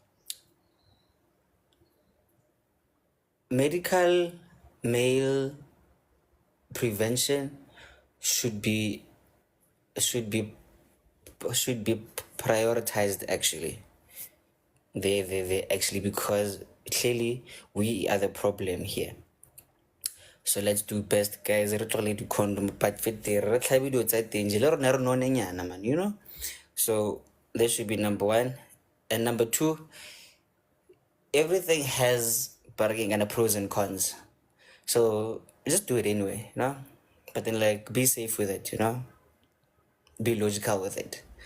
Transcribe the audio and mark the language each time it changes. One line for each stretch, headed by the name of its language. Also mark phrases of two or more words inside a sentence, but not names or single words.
English: Medical male prevention should be should be should be prioritized, actually. They actually, because clearly we are the problem here. So let's do best, guys.
Tswana: Re tlogele di condom,
English: but fit there
Tswana: re tlhabe dilo tsa teng je le rona re nonenyana,
English: man, you know. So that should be number 1. And number 2, everything has bargaining and pros and cons. So just do it anyway, you know. But then, like, be safe with it, you know. Be logical with it.